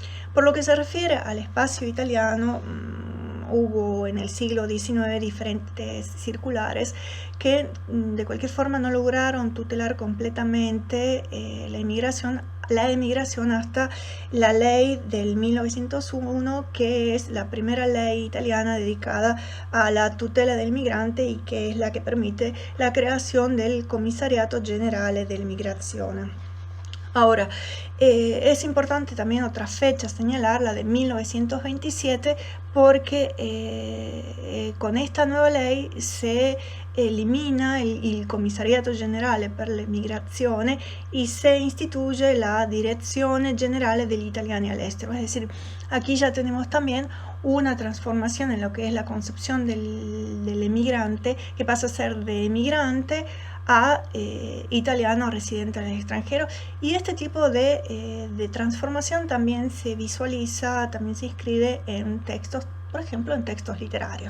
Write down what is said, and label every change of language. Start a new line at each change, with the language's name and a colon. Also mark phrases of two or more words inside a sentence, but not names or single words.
Spanish: Por lo que se refiere al espacio italiano hubo en el siglo XIX diferentes circulares que de cualquier forma no lograron tutelar completamente la emigración hasta la ley del 1901, que es la primera ley italiana dedicada a la tutela del migrante y que es la que permite la creación del Commissariato Generale dell'Immigrazione. Ahora, es importante también otra fecha señalar, la de 1927, porque con esta nueva ley se elimina il Commissariato Generale per l'Immigrazione y se instituye la Dirección Generale degli Italiani all'estero. Es decir, aquí ya tenemos también una transformación en lo que es la concepción del emigrante, que pasa a ser de emigrante a italiano residente en el extranjero, y este tipo de transformación también se visualiza, también se inscribe en textos, por ejemplo en textos literarios.